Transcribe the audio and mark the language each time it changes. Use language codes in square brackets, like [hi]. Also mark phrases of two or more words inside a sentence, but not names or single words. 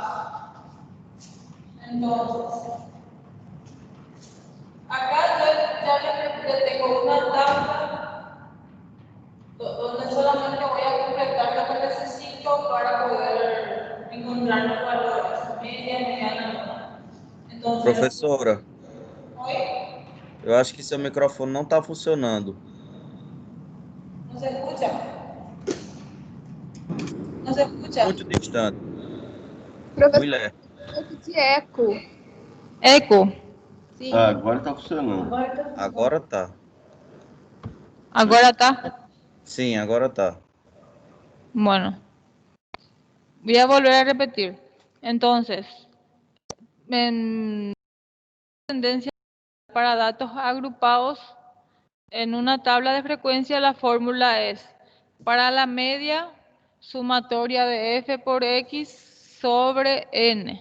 [es] Entonces, acá ya le tengo una tabla donde solamente voy a completar lo que necesito para poder encontrar los valores, media, mediana, moda. Entonces, [pt] Professora, [es] ¿hoy? [pt] eu acho que seu microfone não está funcionando. [es] ¿No se escucha? ¿No se escucha? [pt] Muito distante. Professor, Mulher. de eco. Eco. Sim. Ah, agora tá funcionando. Agora tá. [es] Ahora está. [pt] Sim, agora tá. [es] Bueno, voy a volver a repetir. Entonces, en tendencia para datos agrupados, en una tabla de frecuencia la fórmula es para la media sumatoria de f por x sobre n.